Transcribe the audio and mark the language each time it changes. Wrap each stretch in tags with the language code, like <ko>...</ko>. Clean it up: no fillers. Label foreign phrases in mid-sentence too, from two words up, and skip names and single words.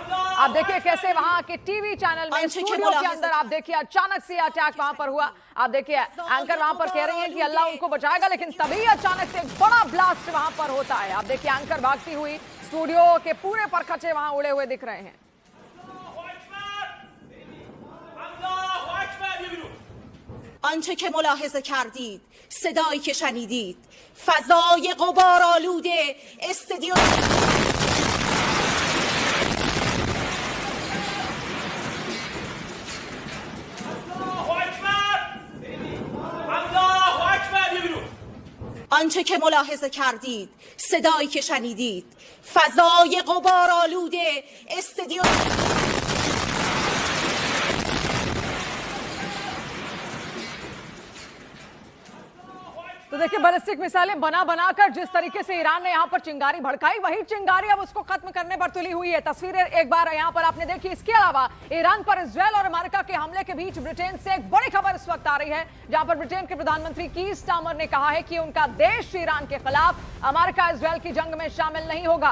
<hi>आप देखिए कैसे वहां के</hi> <en>TV channel</en> <hi>में स्टूडियो के अंदर आप देखिए अचानक से अटैक वहां पर हुआ। आप देखिए एंकर वहां पर कह रही हैं कि अल्लाह उनको बचाएगा, लेकिन तभी अचानक से एक बड़ा ब्लास्ट वहां पर होता है। आप देखिए एंकर भागती हुई, स्टूडियो के पूरे परखचे वहां उड़े हुए दिख रहे हैं।</hi> <fa>آنچه که ملاحظه کردید، صدایی که شنیدید، فضای غبارآلوده استدیو آنچه که ملاحظه کردید، صدایی که شنیدید، فضای غبارآلوده استدیو</fa> <hi>तो देखिए</hi> <en>ballistic missiles</en> <hi>बना बनाकर जिस तरीके से ईरान ने यहां पर चिंगारी भड़काई, वही चिंगारी अब उसको खत्म करने पर तुली हुई है। तस्वीरें एक बार यहां पर आपने देखी। इसके अलावा ईरान पर इजरायल और अमेरिका के हमले के बीच ब्रिटेन से एक बड़ी खबर इस वक्त आ रही है, जहां पर ब्रिटेन के प्रधानमंत्री कीर स्टार्मर ने कहा है कि उनका देश ईरान के खिलाफ अमेरिका इजरायल की जंग में शामिल नहीं होगा।</hi>